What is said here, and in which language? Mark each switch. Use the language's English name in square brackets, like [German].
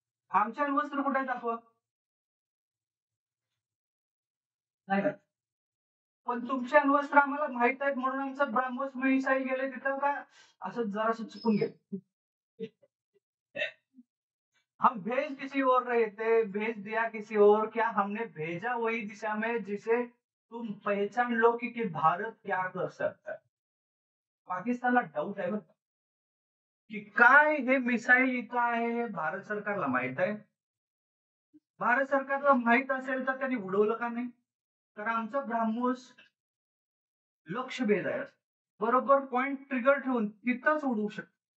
[Marathi] आमचे अण्वस्त्र कुठे आहेत दाखवा. नाही का? पण तुमचे अण्वस्त्र आम्हाला माहित आहेत म्हणून आमचं ब्राह्मोस मिसाईल गेले तिथं का असं जरासं चुकून गेलं. [Hindi] हम भेज किसी और रहे थे, भेज दिया किसी और, क्या हमने भेजा वही दिशा में जिसे तुम पहचान लो कि भारत क्या कर सकता है. [Marathi] पाकिस्तानला डाऊट आहे बरं का, की काय हे मिसाईल इथं आहे हे भारत सरकारला माहित आहे. भारत सरकारला माहित असेल तर त्यांनी उडवलं का नाही. तर आमचा ब्राह्मोस लक्ष भेद आहे, बरोबर पॉइंट ट्रिगर ठेवून तिथंच उडवू शकतो.